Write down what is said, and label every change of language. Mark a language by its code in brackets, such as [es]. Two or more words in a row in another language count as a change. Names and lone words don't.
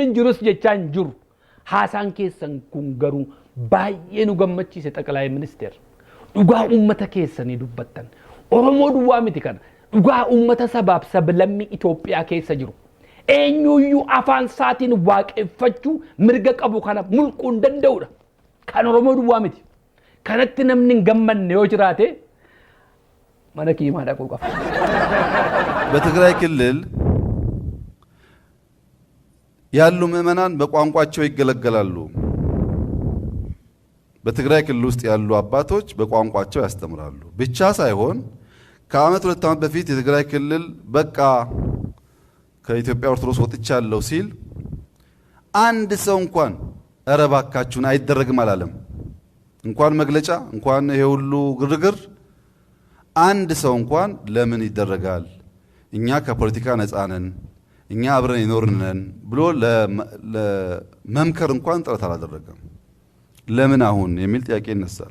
[om] hin jirus jechaa hin jiru haasaan keessan kun garuu baay'ee nu gammachiise xaqalaa ministeer dhugaa uummata keessanii dubbattan Oromoo duwwaa miti kana dhugaa uummata sabaaf sablammii Itoophiyaa keessa jiru eenyuyyuu afaan isaatiin waaqeffachuu mirga qabu kana mulquu hin danda'udha kan Oromoo duwwaa miti kanatti namni hin gammanne yoo jiraate mana kiimaa dhaquu qaba. [am] በትግራይ ክልል ያሉ ምዕመናን በቋንቋቸው ይገለገላሉ። በትግራይ ክልል ውስጥ ያሉ አባቶች በቋንቋቸው ያስተምራሉ ብቻ ሳይሆን ከአመት 2 ዓመት በፊት የትግራይ ክልል በቃ ከኢትዮጵያ ኦርቶዶክስ ወጥቻለሁ ሲል አንድ ሰው እንኳን ኧረ እባካችሁን አይደረግም አላለም። እንኳን መግለጫ እንኳን ይሄ ሁሉ ግርግር አንድ ሰው እንኳን ለምን ይደረጋል እኛ ከፖለቲካ ነፃ ነን እኛ አብረን ይኖርነን ብሎ ለመምከር እንኳን ጥረት አላደረገም። ለምን አሁን የሚል ጥያቄ ይነሳል።